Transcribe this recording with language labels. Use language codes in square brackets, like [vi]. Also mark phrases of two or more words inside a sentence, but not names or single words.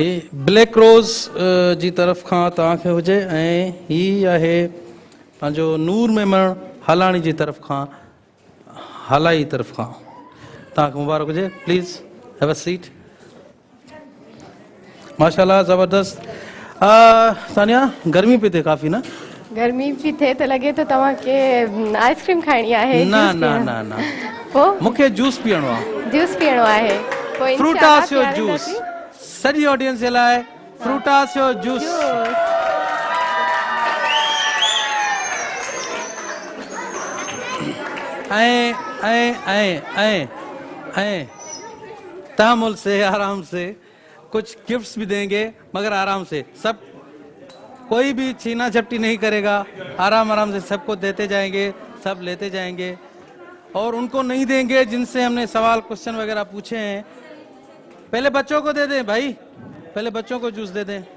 [sd] ब्लैक रोज़ जी तरफ़ खां तव्हांखे हुजे ऐं ही आहे पंहिंजो नूर मेमण हालाणी जी तरफ़ खां हालाई तरफ़ खां तव्हांखे मुबारक हुजे। [en] Please have a seat. [ur] ماشاءاللہ زبردست. [sd] सानिया गर्मी पई थिए काफ़ी न? गर्मी भी थे तो लगे तो तव्हांखे आइसक्रीम खाइणी आहे? न न न न पोइ मूंखे जूस पीअणो आहे। जूस पीअणो आहे पोइ फ्रूटास जो जूस सॼी ऑडियंस जे लाइ फ्रूटास जो जूस। [ur] ایں ایں ایں ایں ایں تحمل سے آرام سے کچھ گفٹس بھی دیں گے مگر آرام سے، سب کوئی بھی چھینا جھپٹی نہیں کرے گا، آرام آرام سے سب کو دیتے جائیں گے، سب لیتے جائیں گے اور ان کو نہیں دیں گے جن سے ہم نے سوال کوئسچن وغیرہ پوچھے ہیں. پہلے بچوں کو دے دیں بھائی، پہلے بچوں کو جوس دے دیں.